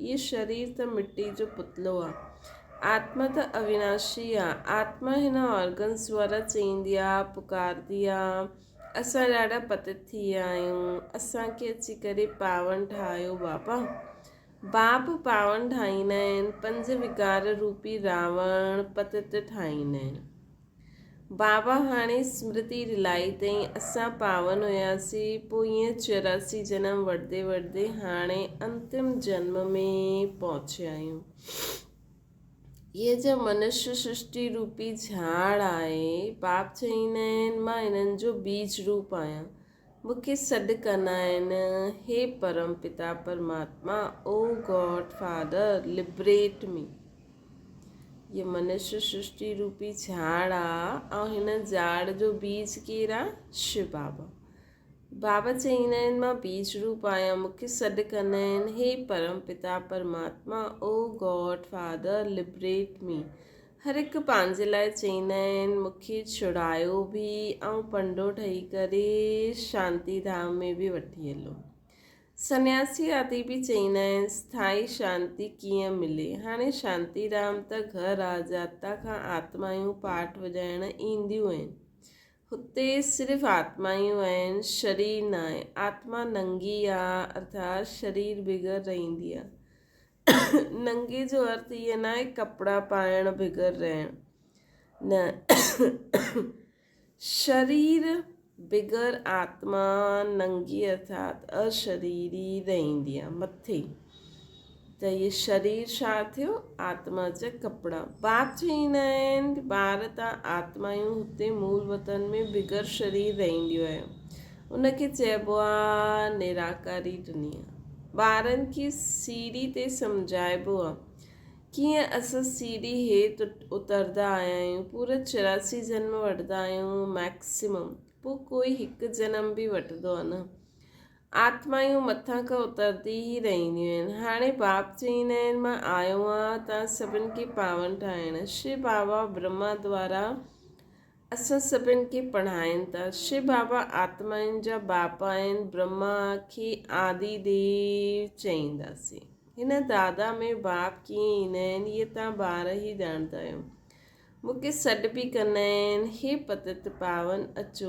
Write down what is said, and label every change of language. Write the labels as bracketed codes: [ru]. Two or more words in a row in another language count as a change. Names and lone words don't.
[sd] इहो शरीर त मिटी जो पुतलो आहे। आत्मा त अविनाशी आहे। आत्मा हिन ऑर्गन्स द्वारा चईंदी आहे, पुकारंदी आहे असां ॾाढा पतित थी विया आहियूं, असांखे अची करे पावन ठाहियो बाबा। बाप पावन ठाहींदा आहिनि। 5 विकार रूपी रावण पतित ठाहींदा आहिनि। बाबा हाणे स्मृति दिलाई अथई असां पावन हुयासीं, पोइ ईअं 84 जनम वठंदे वठंदे हाणे अंतिम जन्म में पहुचिया आहियूं। ये जो मनुष्य सृष्टि रूपी झाड़ आहे, बाप चईंदा आहिनि मां इन्हनि जो बीज रूप आहियां। मूंखे सॾु कंदा आहिनि हे परम पिता परमात्मा, [en] O God Father liberate me. [sd] ये मनुष्य सृष्टि रूपी झाड़ आहे ऐं हिन झाड़ जो बीज केरु आहे? शिव बाबा। बाबा चईंदा आहिनि मां बीज रूप आहियां। मूंखे सॾु कंदा आहिनि हे परम पिता परमात्मा, [en] O God Father liberate me. [sd] हर हिकु पंहिंजे लाइ चईंदा आहिनि मूंखे छुड़ायो बि ऐं पंडो ठही करे शांति धाम में बि वठी हलो। सन्यासी आदि बि चईंदा आहिनि स्थाई शांति कीअं मिले। हाणे शांति धाम त घर आहे जाता खां आत्मायूं पाठ वॼाइण ईंदियूं आहिनि। हुते सिर्फ़ु आत्मायूं आहिनि, शरीर न आहे। आत्मा नंगी आहे, अर्थात शरीर बिगड़ रहंदी आहे। नंगे जो अर्थ इहो न आहे कपिड़ा पाइण बिगड़ रहण न। शरीर बिगड़ आत्मा नंगी अर्थात अशरीरी रहंदी आहे मथे। त इहे शरीर छा थियो? आत्मा जा कपिड़ा। बाप चईंदा आहिनि ॿार तव्हां आत्मायूं हुते मूल वतन में बिगड़ शरीर रहंदियूं आहिनि। उनखे चइबो आहे निराकारी दुनिया। ॿारनि खे सीढ़ी ते सम्झाइबो आहे कीअं असां सीढ़ी हेठि उतरंदा आया आहियूं। पूरा 84 जन्म वठंदा आहियूं मैक्सिमम, पोइ कोई हिकु जनम बि वठंदो आहे न। आत्मायूं मथां खां उतरदी ई रहंदियूं आहिनि। हाणे बाप चईंदा आहिनि मां आयो आहियां तव्हां सभिनि खे पावन ठाहिण। शिव बाबा ब्रह्मा द्वारा असां सभिनि खे पढ़ाइनि था। शिव बाबा आत्माउनि जा बाप आहिनि। ब्रह्मा खे आदि देव चईंदासीं। हिन दादा में बाप कीअं ईंदा आहिनि इहे तव्हां ॿार ई ॼाणंदा आहियो। मूंखे सॾु बि कंदा आहिनि, हे पतित पावन अचो।